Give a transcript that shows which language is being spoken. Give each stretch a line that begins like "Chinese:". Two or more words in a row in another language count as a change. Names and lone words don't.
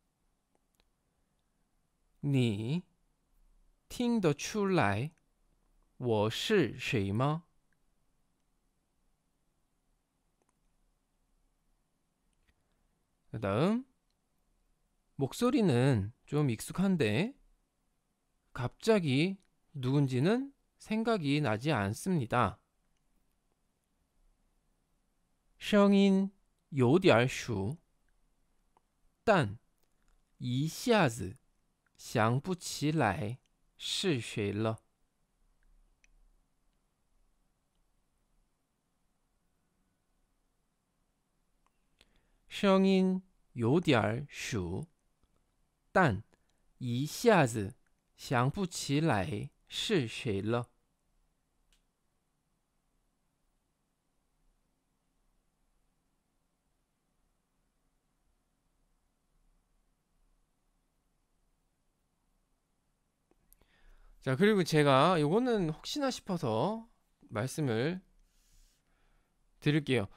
Chinese: 你听得出来我是谁吗?
Korean: 그다음 목소리는 좀 익숙한데 갑자기 누군지는 생각이 나지 않습니다.
Chinese: 声音有点熟但一下子想不起来是谁了。声音有点熟，但一下子想不起来是谁了。
Korean: 자, 그리고 제가 요거는 혹시나 싶어서 말씀을 드릴게요.